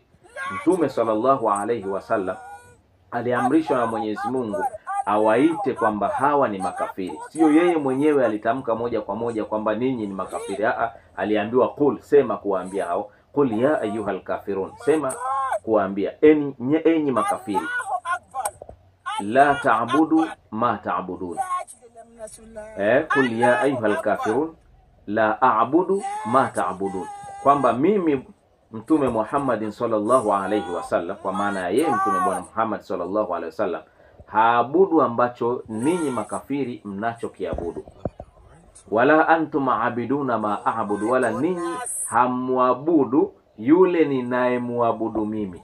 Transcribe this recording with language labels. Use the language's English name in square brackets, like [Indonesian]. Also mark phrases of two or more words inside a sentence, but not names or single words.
[Swahili] Mtume [Arabic] صلى الله عليه وسلم [Swahili] aliamrishwa na Mwenyezi Mungu awaite kwamba hawa ni makafiri. Sio yeye mwenyewe alitamka moja kwa moja kwamba ninyi ni makafiri. Aliambiwa qul, sema kuwaambia hao, [Arabic] قل يا أيها الكافرون, [Swahili] sema kuwaambia enyi makafiri, [Arabic] لا تعبدوا ما تعبدون. قل يا أيها الكافرون لا أعبد ما تعبدون, [Swahili] kwamba mimi Mtume Muhammadin [Arabic] صلى الله عليه وسلم, [Swahili] kwa maana ya yeye Mtume Bwana Muhammad [Arabic] صلى الله عليه وسلم, [Swahili] haabudu ambacho ninyi makafiri mnachokiabudu. [Arabic] ولا أنتم عابدون ما أعبد, [Swahili] wala ninyi hamwabudu yule ninayemuabudu mimi.